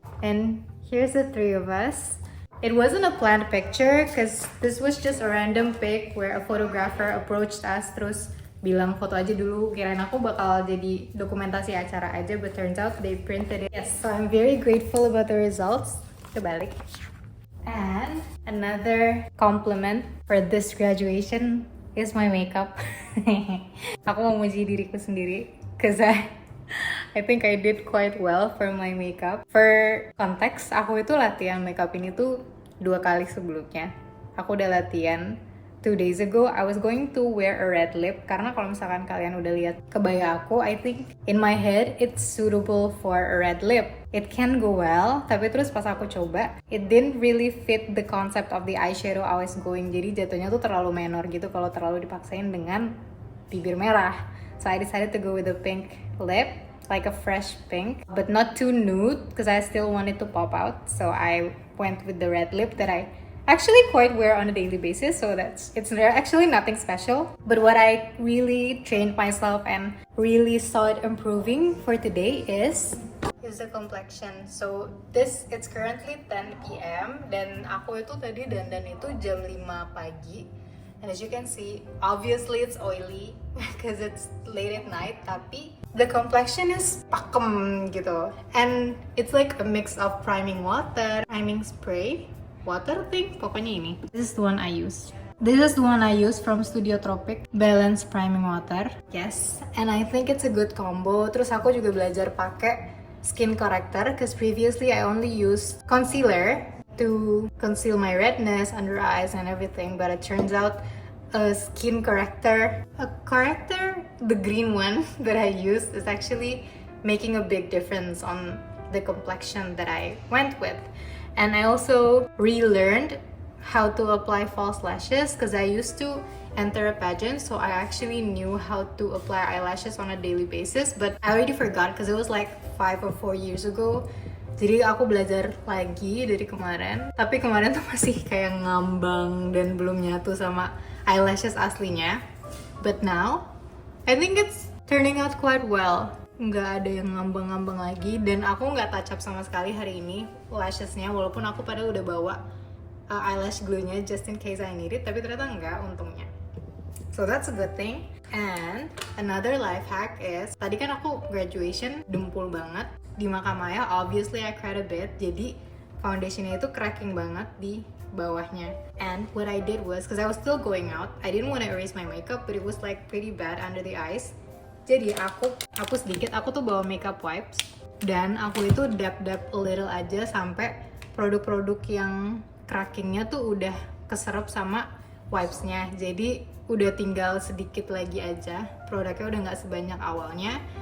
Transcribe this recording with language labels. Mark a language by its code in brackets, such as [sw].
[en] And here's the three of us. It wasn't a planned picture because this was just a random pic where a photographer approached us [id] terus bilang foto aja dulu, kirain aku bakal jadi dokumentasi acara aja, [en] but turns out they printed it. Yes, so I'm very grateful about the results. [id] Kebalik. [en] And another compliment for this graduation is my makeup. [id] Aku mau muji diriku sendiri [en] because I think I did quite well for my makeup. For context, [id] aku itu latihan makeup ini tuh 2 kali sebelumnya. Aku udah latihan [en] 2 days ago, I was going to wear a red lip [id] karena kalau misalkan kalian udah lihat kebaya aku, [en] I think in my head it's suitable for a red lip. It can go well, [id] tapi terus pas aku coba, [en] it didn't really fit the concept of the eyeshadow I was going. [id] Jadi jatuhnya tuh terlalu menor gitu kalau terlalu dipaksain dengan bibir merah. [en] So I decided to go with a pink lip, like a fresh pink, but not too nude because I still wanted to pop out. So I went with the red lip that I actually quite wear on a daily basis, so it's actually nothing special. But what I really trained myself and really saw it improving for today is the complexion. So it's currently 10 p.m. [id] dan aku itu tadi dandan itu jam 5 pagi. [en] And as you can see, obviously it's oily because it's late at night, [id] tapi [en] the complexion is [id] pakem gitu. [en] And it's like a mix of priming water, priming spray, water thing, [id] pokoknya ini. [en] This is the one I use. This is the one I use from Studio Tropic, Balance Priming Water. Yes, and I think it's a good combo. [id] Terus aku juga belajar pakai [en] skin corrector, because previously I only used concealer to conceal my redness, under eyes, and everything. But it turns out a skin corrector, the green one that I used, is actually making a big difference on the complexion that I went with. And I also relearned how to apply false lashes because I used to enter a pageant, so I actually knew how to apply eyelashes on a daily basis, but I already forgot because it was like 5 or 4 years ago. [id] Jadi aku belajar lagi dari kemarin, tapi kemarin tuh masih kayak ngambang dan belum nyatu sama eyelashes aslinya. [en] But now, I think it's turning out quite well. [id] Nggak ada yang ngambang-ngambang lagi, dan aku nggak touch up sama sekali hari ini lashesnya, walaupun aku padahal udah bawa eyelash glue-nya [en] just in case I need it, [id] tapi ternyata enggak untungnya. [en] So that's a good thing. And another life hack is, [id] tadi kan aku graduation dempul banget di Makamaya, [en] obviously I cried a bit, [id] jadi foundationnya itu cracking banget di bawahnya. [en] And what I did was, because I was still going out, I didn't want to erase my makeup, but it was like pretty bad under the eyes. [id] Jadi aku tuh bawa makeup wipes, dan aku itu [en] dab a little [id] aja sampai produk-produk yang crackingnya tuh udah keserap sama wipesnya. Jadi udah tinggal sedikit lagi aja, produknya udah nggak sebanyak awalnya.